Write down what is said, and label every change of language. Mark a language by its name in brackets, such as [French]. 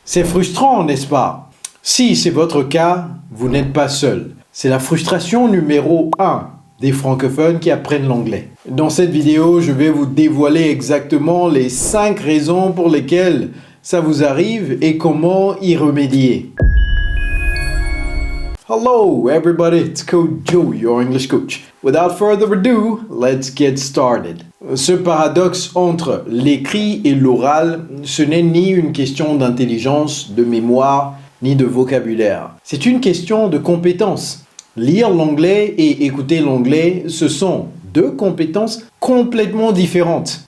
[French] C'est frustrant, n'est-ce pas? Si c'est votre cas, vous n'êtes pas seul. C'est la frustration numéro 1 des francophones qui apprennent l'anglais. Dans cette vidéo, je vais vous dévoiler exactement les 5 raisons pour lesquelles ça vous arrive et comment y remédier. [English] Hello everybody, it's Coach Joe, your English coach. Without further ado, let's get started. [French] Ce paradoxe entre l'écrit et l'oral, ce n'est ni une question d'intelligence, de mémoire, ni de vocabulaire. C'est une question de compétence. Lire l'anglais et écouter l'anglais, ce sont deux compétences complètement différentes.